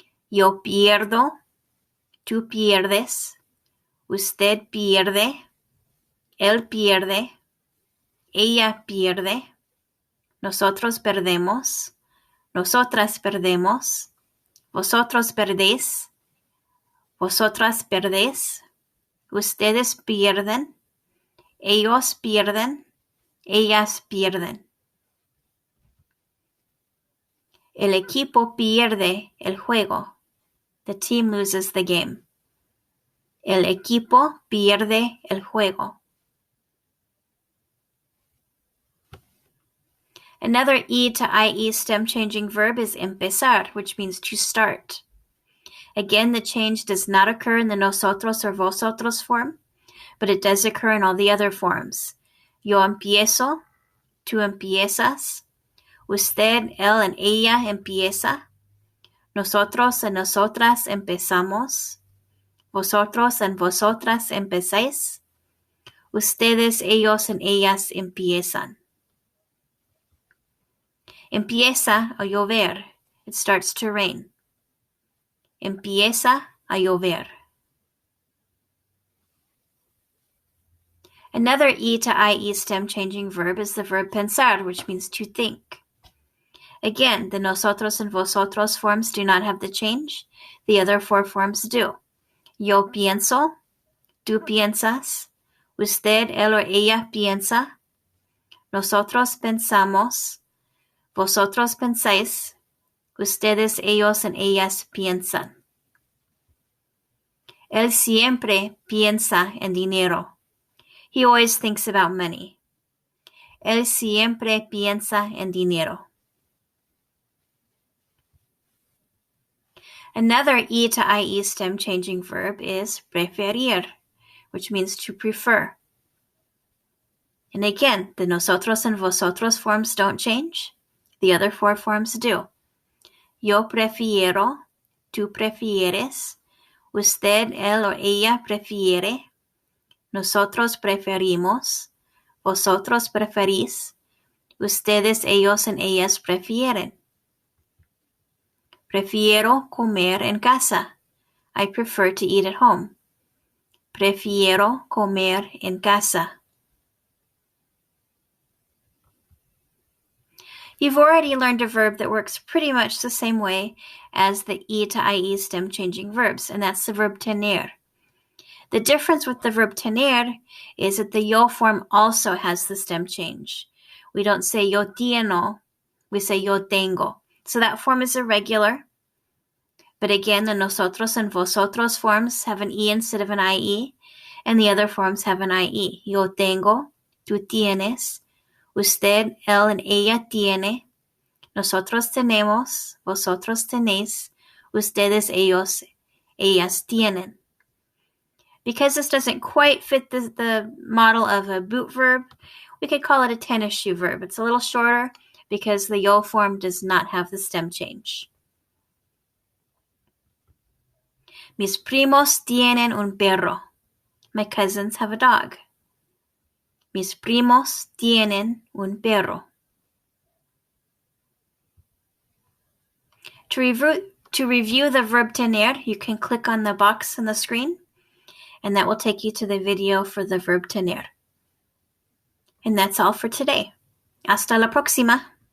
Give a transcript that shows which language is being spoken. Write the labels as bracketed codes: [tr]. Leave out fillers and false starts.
[es] Yo pierdo, tú pierdes, usted pierde, él pierde, ella pierde, nosotros perdemos, nosotras perdemos, vosotros perdéis, vosotras perdéis, ustedes pierden, ellos pierden, ellas pierden. El equipo pierde el juego. [en] The team loses the game. [es] El equipo pierde el juego. [en] Another E to IE stem changing verb is empezar, which means to start. Again, the change does not occur in the nosotros or vosotros form, but it does occur in all the other forms. [es] Yo empiezo, tú empiezas, usted, él, and ella empieza, nosotros and nosotras empezamos, vosotros and vosotras empezáis, ustedes, ellos, and ellas empiezan. Empieza a llover. [en] It starts to rain. [es] Empieza a llover. [en] Another E to IE stem changing verb is the verb pensar, which means to think. Again, the nosotros and vosotros forms do not have the change. The other four forms do. [es] Yo pienso, tú piensas, usted, él, or ella piensa, nosotros pensamos, vosotros pensáis, ustedes, ellos, and ellas piensan. Él siempre piensa en dinero. [en] He always thinks about money. [es] Él siempre piensa en dinero. [en] Another E to IE stem changing verb is preferir, which means to prefer. And again, the nosotros and vosotros forms don't change. The other four forms do. [es] Yo prefiero, tú prefieres, usted, él, o ella prefiere, nosotros preferimos, vosotros preferís, ustedes, ellos, and ellas prefieren. Prefiero comer en casa. [en] I prefer to eat at home. [es] Prefiero comer en casa. [en] You've already learned a verb that works pretty much the same way as the E to IE stem changing verbs, and that's the verb tener. The difference with the verb tener is that the yo form also has the stem change. We don't say yo tieno, we say yo tengo. So that form is irregular. But again, the nosotros and vosotros forms have an E instead of an IE, and the other forms have an IE. [es] Yo tengo, tú tienes, usted, él, and ella tiene, nosotros tenemos, vosotros tenéis, ustedes, ellos, ellas tienen. [en] Because this doesn't quite fit the model of a boot verb, we could call it a tennis shoe verb. It's a little shorter because the yo form does not have the stem change. [es] Mis primos tienen un perro. [en] My cousins have a dog. [es] Mis primos tienen un perro. [en] To review the verb tener, you can click on the box on the screen, and that will take you to the video for the verb tener. And that's all for today. [es] Hasta la próxima.